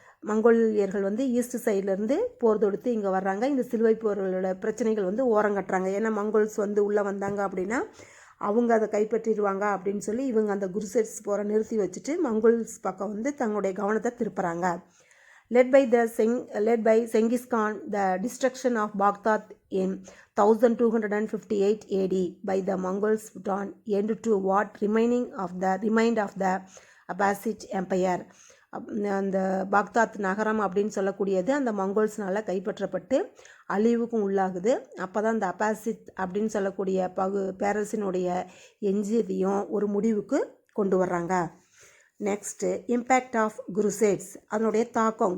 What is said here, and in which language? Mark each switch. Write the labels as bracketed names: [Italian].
[Tamil] மங்கோலியர்கள் வந்து ஈஸ்ட் சைட்லேருந்து போர் தொடுத்து இங்கே வர்றாங்க. இந்த சிலுவை போர்களோட பிரச்சனைகள் வந்து ஓரங்கட்டுறாங்க. ஏன்னா மங்கோல்ஸ் வந்து உள்ளே வந்தாங்க அப்படின்னா அவங்க அதை கைப்பற்றிடுவாங்க அப்படின்னு சொல்லி இவங்க அந்த குருசேட்ஸ் போரை நிறுத்தி வச்சுட்டு மங்கோல்ஸ் பக்கம் வந்து தங்களுடைய கவனத்தை திருப்புறாங்க. [English] led by Genghis Khan, the destruction of Baghdad in 1258 AD by the Mongols put an end to what remained of the Abbasid Empire. [Tamil] அந்த பாக்தாத் நகரம் அப்படின்னு சொல்லக்கூடியது அந்த மங்கோல்ஸ்னால் கைப்பற்றப்பட்டு அழிவுக்கும் உள்ளாகுது. அப்போ தான் இந்த அப்பாசித் அப்படின்னு சொல்லக்கூடிய பேரரசினுடைய எஞ்சியதையும் ஒரு முடிவுக்கு கொண்டு வர்றாங்க. [English] next impact of crusades, [Tamil] அதனுடைய தாக்கம்.